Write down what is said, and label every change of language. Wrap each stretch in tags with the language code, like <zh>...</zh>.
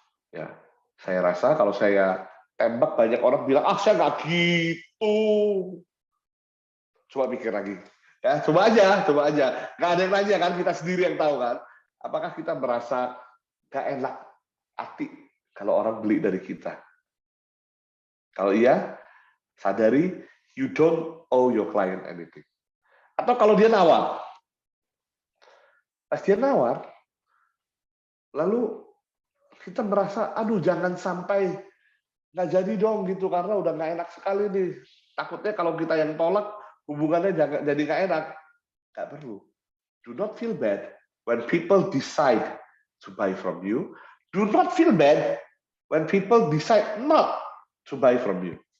<id>Ya, saya rasa kalau saya tembak banyak orang bilang, saya nggak gitu. Coba pikir lagi. Ya, coba aja. Nggak ada yang nanya kan, kita sendiri yang tahu kan. Apakah kita merasa nggak enak hati kalau orang beli dari kita? Kalau iya, sadari</id> <en>you don't owe your client anything.</en> <id>Atau kalau dia nawar, pas dia nawar, lalu kita merasa, aduh jangan sampai nggak jadi dong gitu, karena udah nggak enak sekali nih. Takutnya kalau kita yang tolak, hubungannya jadi nggak enak. Nggak perlu.</id> <en>Do not feel bad when people decide to buy from you. Do not feel bad when people decide not to buy from you.</en>